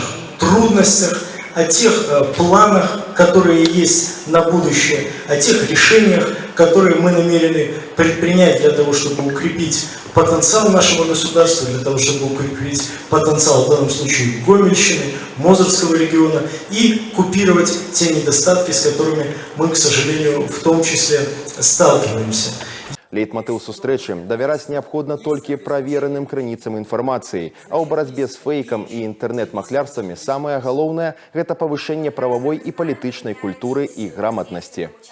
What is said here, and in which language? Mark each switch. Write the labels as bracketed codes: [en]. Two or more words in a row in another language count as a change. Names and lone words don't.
[ru] трудностях, о тех планах, которые есть на будущее, о тех решениях, которые мы намерены предпринять для того, чтобы укрепить потенциал нашего государства, для того, чтобы укрепить потенциал, в данном случае, Гомельщины, Мозырского региона и купировать те недостатки, с которыми мы, к сожалению, в том числе сталкиваемся. [be] Лейтмотыў сустрэчы – давяраць неабходна толькі правераным крыніцам інфармацыі, а ў барацьбе з фейкам і інтэрнэт-махлярствамі самае галоўнае – гэта павышэнне прававой і палітычнай культуры і граматнасці.